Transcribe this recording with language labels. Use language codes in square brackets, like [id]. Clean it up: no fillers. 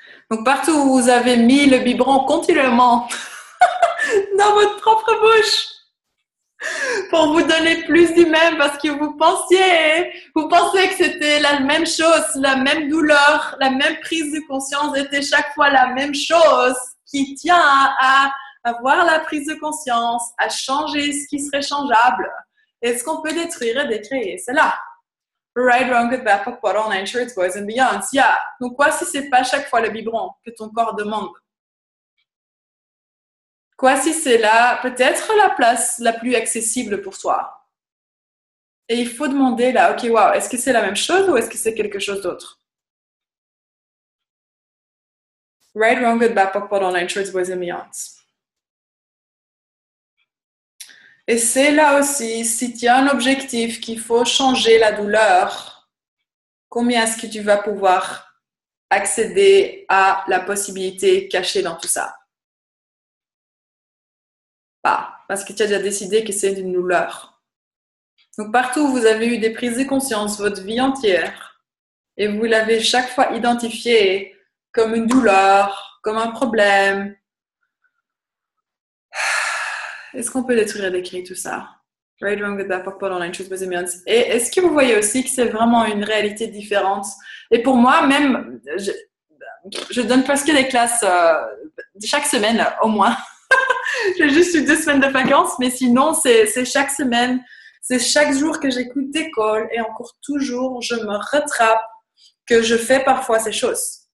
[fr] Donc, partout où vous avez mis le biberon continuellement dans votre propre bouche, pour vous donner plus du même parce que vous pensez que c'était la même chose, la même douleur, la même prise de conscience était chaque fois la même chose qui tient à avoir la prise de conscience, à changer ce qui serait changeable. Et ce qu'on peut détruire et décréer, c'est là. [en] Right, wrong, good, bad, POC, POD, all nine shirts, boys and beyonds. Yeah. [fr] Donc quoi si c'est pas chaque fois le biberon que ton corps demande? Quoi si c'est là, peut-être la place la plus accessible pour toi? Et il faut demander là, ok, wow, est-ce que c'est la même chose ou est-ce que c'est quelque chose d'autre? [en] Right, wrong, good, bad, POC, POD, all nine shirts, boys and beyonds. [fr] Et c'est là aussi, si tu as un objectif qu'il faut changer la douleur, combien est-ce que tu vas pouvoir accéder à la possibilité cachée dans tout ça? Pas, parce que tu as déjà décidé que c'est une douleur. Donc partout où vous avez eu des prises de conscience votre vie entière et vous l'avez chaque fois identifié comme une douleur, comme un problème, est-ce qu'on peut détruire et décrire tout ça? [en] Right, wrong, good, bad, POC, POD, all nine shirts, boys and beyonds. [fr] Et est-ce que vous voyez aussi que c'est vraiment une réalité différente? Et pour moi, même, je donne presque des classes chaque semaine au moins. J'ai juste eu 2 semaines de vacances, mais sinon, c'est chaque semaine, c'est chaque jour que j'écoute d'école et encore toujours, je me rattrape que je fais parfois ces choses.